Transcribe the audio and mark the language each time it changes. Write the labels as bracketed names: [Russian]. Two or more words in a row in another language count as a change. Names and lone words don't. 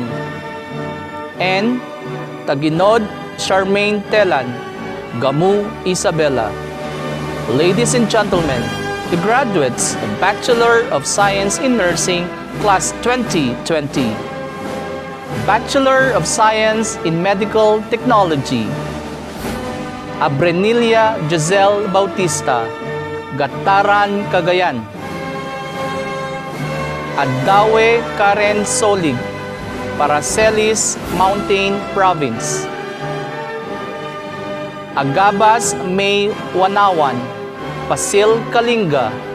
[English] And Taginod Charmaine Telan, Gamu, Isabela. Ladies and gentlemen, the graduates of Bachelor of Science in Nursing, Class 2020. Bachelor of Science in Medical Technology. Abrenilia Giselle Bautista, Gataran, Cagayan. Adawe Karen Solig, Paracelis, Mountain Province. Agabas May Wanawan, Pasil, Kalinga.